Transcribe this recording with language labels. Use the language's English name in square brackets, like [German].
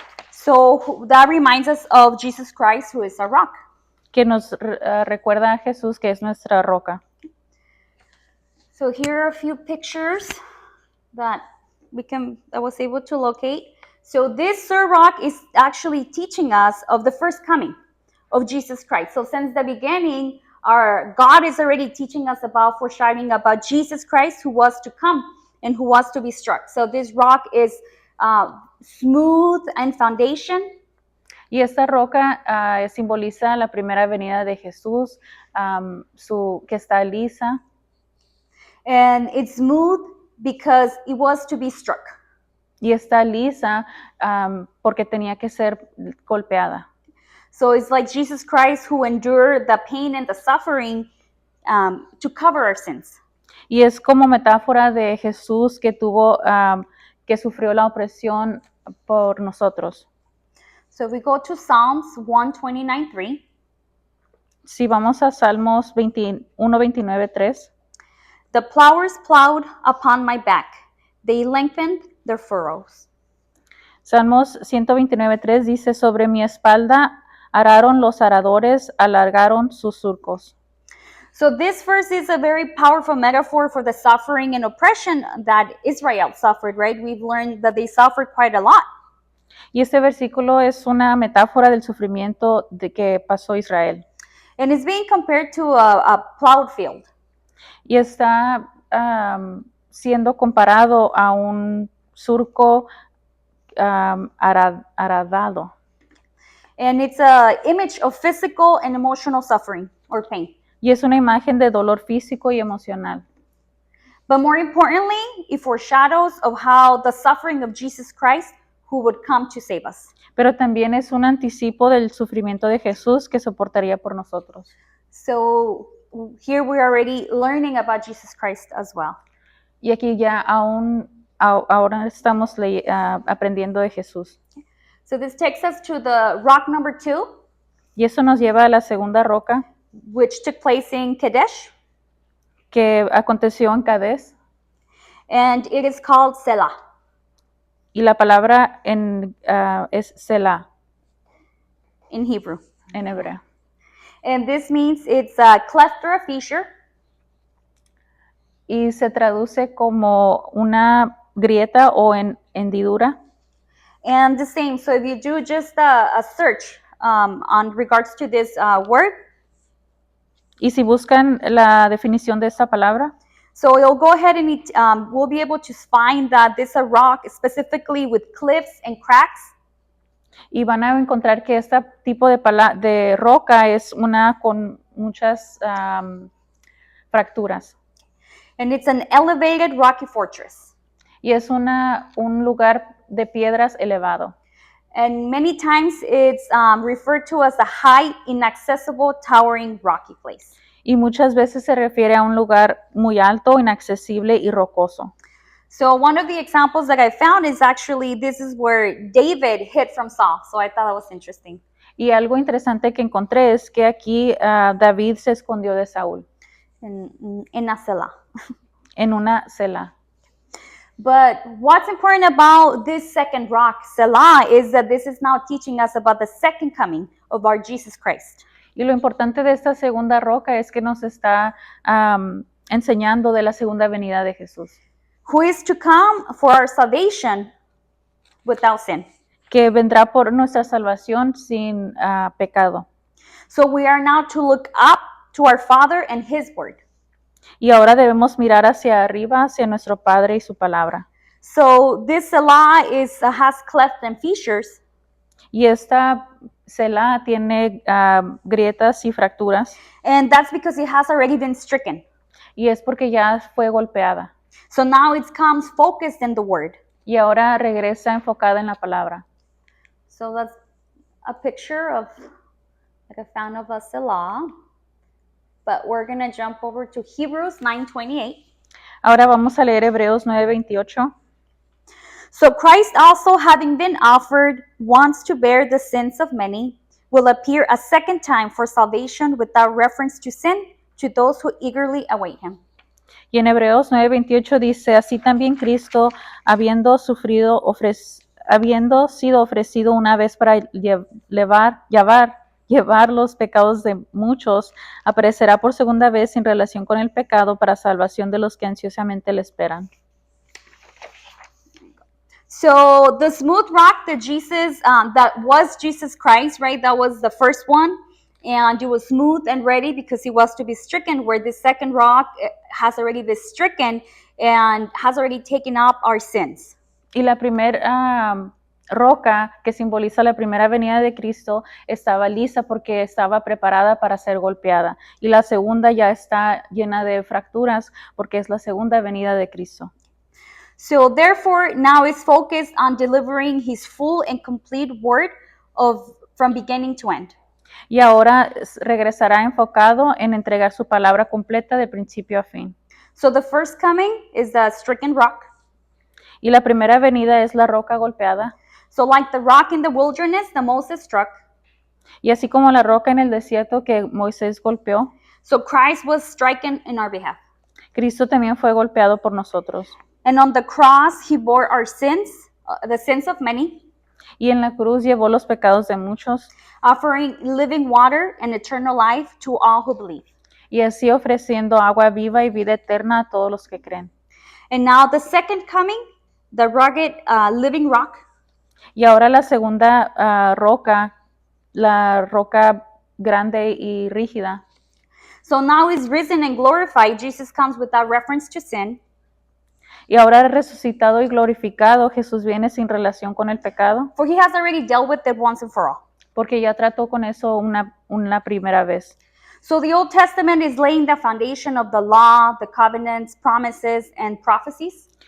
[English] So that reminds us of Jesus Christ, who is our rock. [Spanish] Que nos recuerda a Jesús, que es nuestra roca. [English] So here are a few pictures that I was able to locate. So this Sur Rock is actually teaching us of the first coming of Jesus Christ. So since the beginning, our God is already teaching us about foreshadowing about Jesus Christ, who was to come and who was to be struck. So this rock is smooth and foundation. [Spanish] Y esta roca simboliza la primera venida de Jesús, que está lisa. [English] And it's smooth because it was to be struck. [Spanish] Y está lisa porque tenía que ser golpeada. [English] So it's like Jesus Christ who endured the pain and the suffering to cover our sins. [Spanish] Y es como metáfora de Jesús que que sufrió la opresión por nosotros. [English] So if we go to Psalms 129:3. [Spanish] Si vamos a Salmos 1:29-3. [English] The plowers plowed upon my back. They lengthened their furrows. [Spanish] Salmos 129:3 dice, sobre mi espalda araron los aradores, alargaron sus surcos. [English] So this verse is a very powerful metaphor for the suffering and oppression that Israel suffered, right? We've learned that they suffered quite a lot. [Spanish] Y este versículo es una metáfora del sufrimiento que pasó Israel. [English] And it's being compared to a plowed field. [Spanish] Y está siendo comparado a un surco aradado. [English] And it's an image of physical and emotional suffering or pain. [Spanish] Y es una imagen de dolor físico y emocional. [English] But more importantly, it foreshadows of how the suffering of Jesus Christ who would come to save us. [Spanish] Pero también es un anticipo del sufrimiento de Jesús que soportaría por nosotros. [English] So here we're already learning about Jesus Christ as well. [Spanish] Y aquí ya ahora estamos aprendiendo de Jesús. [English] So this takes us to the rock number 2. [Spanish] Y eso nos lleva a la segunda roca, [English] which took place in Kadesh. [Spanish] Que aconteció en Cades. [English] And it is called Selah. [Spanish] Y la palabra es Selah. [English] In Hebrew. [Spanish] En hebreo. [English] And this means it's a cleft or a fissure. [Spanish] Y se traduce como una grieta o hendidura. [English] And the same, so if you do just a search on regards to this word. [Spanish] Y si buscan la definición de esta palabra. [English] So you'll go ahead and we'll be able to find that this is a rock specifically with cliffs and cracks. [Spanish] Y van a encontrar que este tipo de roca es una con muchas fracturas. [English] And it's an elevated rocky fortress. [Spanish] Y es un lugar de piedras elevado. [English] And many times it's referred to as a high, inaccessible, towering, rocky place. [Spanish] Y muchas veces se refiere a un lugar muy alto, inaccesible y rocoso. [English] So one of the examples that I found is actually this is where David hid from Saul. So I thought that was interesting. [Spanish] Y algo interesante que encontré es que aquí David se escondió de Saúl [English] In Asela. [Spanish] en una celda. [English] But what's important about this second rock, Selah, is that this is now teaching us about the second coming of our Jesus Christ. [Spanish] Y lo importante de esta segunda roca es que nos está enseñando de la segunda venida de Jesús, [English] Who is to come for our salvation without sin. [Spanish] que vendrá por nuestra salvación sin pecado. [English] So we are now to look up to our Father and His Word. [Spanish] Y ahora debemos mirar hacia arriba, hacia nuestro Padre y su palabra. [English] So this Selah has cleft and fissures, [Spanish] Y esta celda tiene grietas y fracturas, [English] and that's because it has already been stricken. [Spanish] y es porque ya fue golpeada. [English] So now it comes focused in the Word. [Spanish] Y ahora regresa enfocada en la palabra. [English] So that's a picture of that I found of a Selah. But we're going to jump over to Hebrews 9:28. [Spanish] Ahora vamos a leer Hebreos 9:28. [English] So Christ also, having been offered once to bear the sins of many, will appear a second time for salvation without reference to sin to those who eagerly await him. [Spanish] Y en Hebreos 9:28 dice, así también Cristo, habiendo sido ofrecido una vez para llevar los pecados de muchos, aparecerá por segunda vez en relación con el pecado para salvación de los que ansiosamente le esperan. [English] So the smooth rock that that was Jesus Christ, right? That was the first one. And it was smooth and ready because he was to be stricken, where the second rock has already been stricken and has already taken up our sins. [Spanish] Y la primera roca que simboliza la primera venida de Cristo estaba lista porque estaba preparada para ser golpeada. Y la segunda ya está llena de fracturas porque es la segunda venida de Cristo. [English] So therefore, now it's focused on delivering his full and complete word from beginning to end. [Spanish] Y ahora regresará enfocado en entregar su palabra completa de principio a fin. [English] So the first coming is the stricken rock. [Spanish] Y la primera venida es la roca golpeada. [English] So like the rock in the wilderness that Moses struck. [Spanish] Y así como la roca en el desierto que Moisés golpeó, [English] so Christ was stricken in our behalf. [Spanish] Cristo también fue golpeado por nosotros. [English] And on the cross, he bore our sins, the sins of many. [Spanish] Y en la cruz llevó los pecados de muchos. [English] Offering living water and eternal life to all who believe. [Spanish] Y así ofreciendo agua viva y vida eterna a todos los que creen. [English] And now the second coming, the rugged living rock. [Spanish] Y ahora la segunda roca, la roca grande y rígida. [English] So now is risen and glorified. Jesus comes without reference to sin. [Spanish] Y ahora resucitado y glorificado, Jesús viene sin relación con el pecado. [English] For he has already dealt with it once and for all. [Spanish] Porque ya trató con eso una primera vez. [English] So the Old Testament is laying the foundation of the law, the covenants, promises, and prophecies.